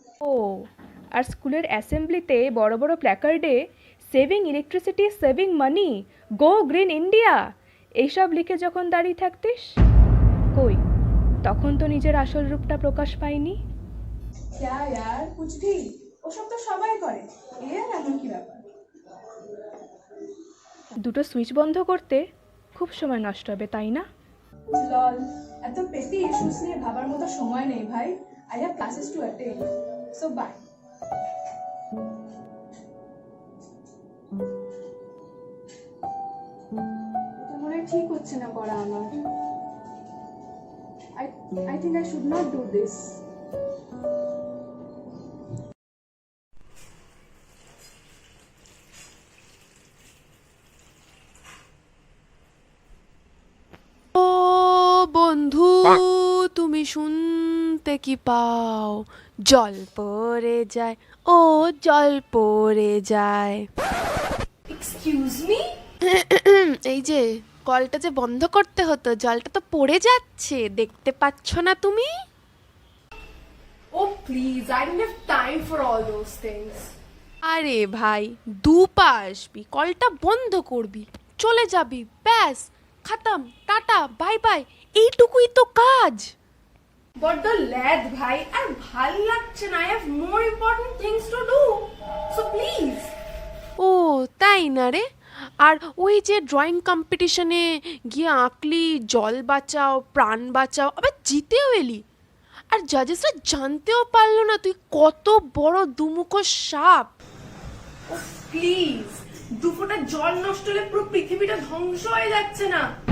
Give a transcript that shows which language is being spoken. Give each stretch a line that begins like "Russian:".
Bangla: ও, আর স্কুলের অ্যাসেম্বলিতে বড় বড় প্ল্যাকার্ডে সেভিং ইলেকট্রিসিটি, সেভিং মানি, গো গ্রিন ইন্ডিয়া এইসব লিখে যখন দাঁড়িয়ে থাকতিস, কই তখন তো নিজের আসল রূপটা প্রকাশ পায়নি।
Hindi: क्या यार, कुछ भी,
Bangla: ওসব তো সবাই করে, এর এমন কি ব্যাপার? দুটো সুইচ বন্ধ করতে খুব সময় নষ্ট হবে, তাই না? লল, এত পেটি ইস্যুস নিয়ে ভাবার মতো সময় নেই ভাই।
English: I have classes to attend. So bye.
Bangla: এটা মনে হয় ঠিক হচ্ছে না পড়া আমার।
English: I think I should not do this.
Bangla: ও বন্ধু, তুমি শুনতে কি পাও? জল পড়ে যায়, ও জল পড়ে যায়।
English: Excuse me?
Bangla: এই যে কলটা যে বন্ধ করতে হতো, জলটা তো পড়ে যাচ্ছে, দেখতে পাচ্ছ না তুমি?
English: Oh please, I don't have time for all those things.
Bangla: আরে ভাই, দুপা আসবি, কলটা বন্ধ করবি, চলে যাবি, ব্যাস খতম, টাটা বাই বাই, এইটুকুই তো কাজ।
English: But the lad bhai,
Bangla: আর ভাল লাগছে না,
English: I have more important things to do. So please.
Bangla: ও তাই না রে? আর ওই যে ড্রয়িং কম্পিটিশনে গিয়ে আঁকলি জল বাঁচাও প্রাণ বাঁচাও, আবার জিতেও এলি, আর জাজেসরা জানতেও পারলো না তুই কত বড় দুমুখো সাপ।
English: Oh please,
Bangla: দু ফোঁটা জল নষ্ট হলে পুরো পৃথিবীটা ধ্বংস হয়ে যাচ্ছে না?